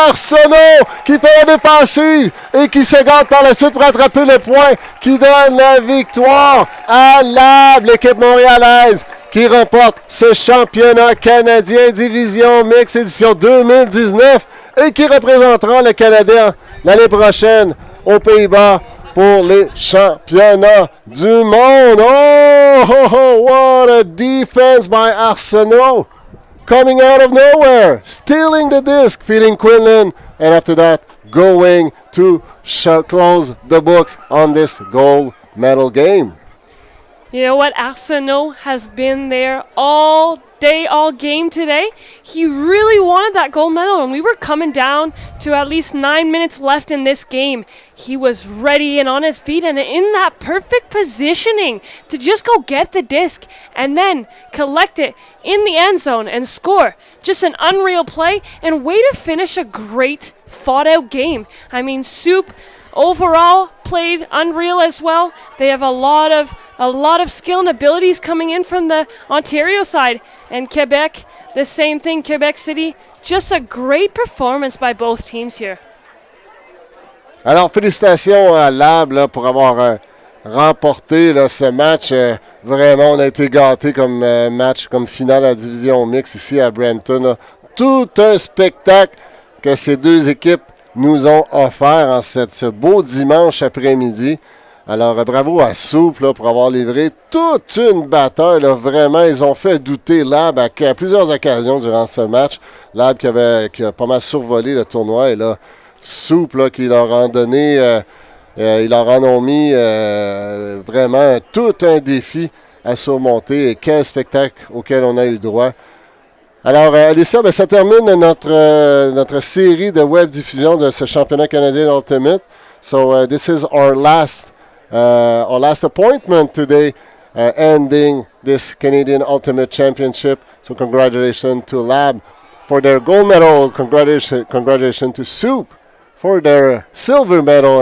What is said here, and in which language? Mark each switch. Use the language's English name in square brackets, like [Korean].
[French] Arsenault qui fait la défensive et qui se garde par la suite pour attraper le point qui donne la victoire à Lab, l'équipe montréalaise qui remporte ce championnat canadien division mix édition 2019 et qui représentera le Canada l'année prochaine aux Pays-Bas pour les championnats du monde. [English] Oh, what a defense by Arsenault. Coming out of nowhere, stealing the disc, feeding Quinlan, and after that, going to close the books on this gold medal game. You know what? Arsenault has been there all day, all game today. He really wanted that gold medal, and we were coming down to at least 9 minutes left in this game. He was ready and on his feet and in that perfect positioning to just go get the disc and then collect it in the end zone and score. Just an unreal play and way to finish a great fought-out game. I mean, Soup overall played unreal as well. They have a lot of skill and abilities coming in from the Ontario side. And Quebec, the same thing, Quebec City. Just a great performance by both teams here. [French] Alors, félicitations à Lab là, pour avoir remporté là, ce match. Vraiment, on a été gâtés comme match, comme finale à la division mixte ici à Brampton. Là. Tout un spectacle que ces deux équipes nous ont offert en ce beau dimanche après-midi. Alors, bravo à Soup là, pour avoir livré toute une bataille. Là. Vraiment, ils ont fait douter Lab à plusieurs occasions durant ce match. Lab qui a pas mal survolé le tournoi. Et là, Soup là, qui leur a donné, ils leur en ont mis vraiment tout un défi à surmonter. Et quel spectacle auquel on a eu droit. Alors, Alicia, ça termine notre série de web diffusion de ce championnat canadien Ultimate. [English] So, this is our last appointment today, ending this Canadian Ultimate Championship. So congratulations to Lab for their gold medal. Congratulations to Soup for their silver medal.